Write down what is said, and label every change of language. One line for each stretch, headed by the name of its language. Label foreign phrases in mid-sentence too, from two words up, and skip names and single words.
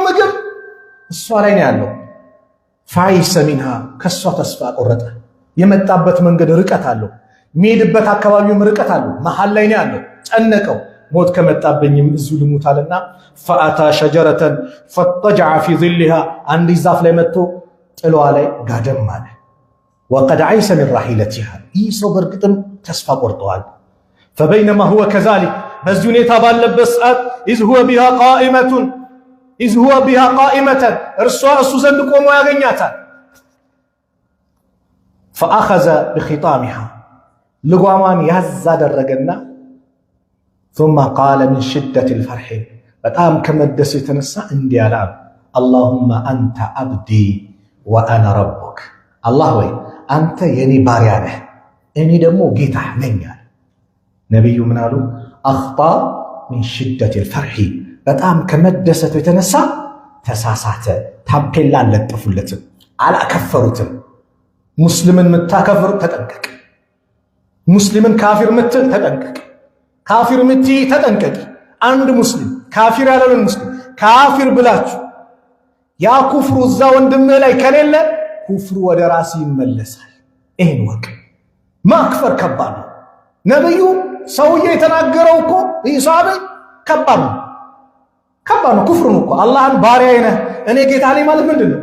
Amharic: ምግብ እሷ ላይ ነው ያለው።
Arabic: فأيس منها
Amharic: ከሷ ተስፋ ቆረጠ። የመጣበት መንገድ ርቀት አለው፣ የሚሄድበት አካባቢውም ርቀት አለው። መሃል ላይ ነው ያለው። ጨነቀው። ሞት ከመጣብኝም እዚሁ ልሙት አለና
Arabic: فأتى شجرة فاضطجع في ظلها
Amharic: አንድ ዛፍ ላይ መጥቶ ጥሏ ላይ ጋደም አለ።
Arabic: وقد أيس من راحلتها
Amharic: ይህ ሰው በእርግጥም ተስፋ ቆርጠዋል።
Arabic: فبينما هو كذلك
Amharic: በዚህ ሁኔታ ባለበት ሰዓት ኢዝ
Arabic: هو بها قائمة
Amharic: እርሷ እሱ ዘንድ ቆሞ ያገኛታል።
Arabic: فأخذ بخطامها
Amharic: ልጓሟን ያዝ አደረገና
Arabic: ثم قال من شدة الفرح
Amharic: በጣም ከመደሱ የተነሳ እንዲህ አለ
Arabic: اللهم أنت عبدي وأنا ربك
Amharic: አላህ ወይ አንተ የኔ ባሪያ ነህ እኔ ደግሞ ጌታህ ነኝ አለ። ነብዩ ምን አሉ?
Arabic: أخطأ من شدة الفرح
Amharic: በጣም ከመደሰቱ የተነሳ ተሳሳተ። ታፔላ አልለጠፉለትም፣ አላከፈሩትም። ሙስሊምን ምታከፍር ተጠንቀቅ፣ ሙስሊምን ካፊር ምትል ተጠንቀቅ፣ ካፊር ምትይ ተጠንቀቂ። አንድ ሙስሊም ካፊር ያለውን ሙስሊም ካፊር ብላችሁ ያ ኩፍሩ እዛ ወንድምህ ላይ ከሌለ ኩፍሩ ወደ ራስ ይመለሳል። ይሄን ወቅ ማክፈር ከባድ ነው። ነብዩ ሰውዬ የተናገረው እኮ ኢሳቤ ከባድ ነው፣ ከባድ ነው። ኩፍር ነው እኮ አላህን ባሪያዬ ነህ እኔ ጌታ ነኝ ማለት ምንድነው?